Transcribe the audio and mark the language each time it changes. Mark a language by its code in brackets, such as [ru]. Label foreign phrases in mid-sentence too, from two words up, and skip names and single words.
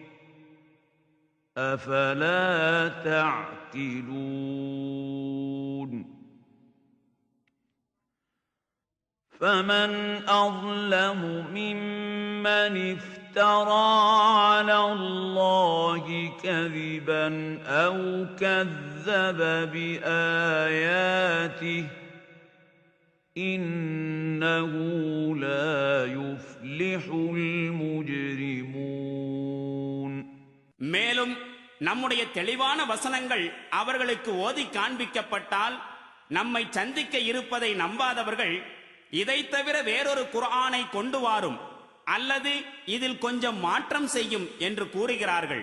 [ar] أفلا تعقلون فمن أظلم ممن افترى على الله كذبا أو كذب بآياته إنه لا يفلح المجرمون. [ta] மேலும் நம்முடைய தெளிவான வசனங்கள் அவர்களுக்கு ஓதி காண்பிக்கப்பட்டால் நம்மை சந்திக்க இருப்பதை நம்பாதவர்கள் இதை தவிர வேறொரு குர்ஆனை கொண்டு வாரும் அல்லது இதில் கொஞ்சம் மாற்றம் செய்யும் என்று கூறுகிறார்கள்.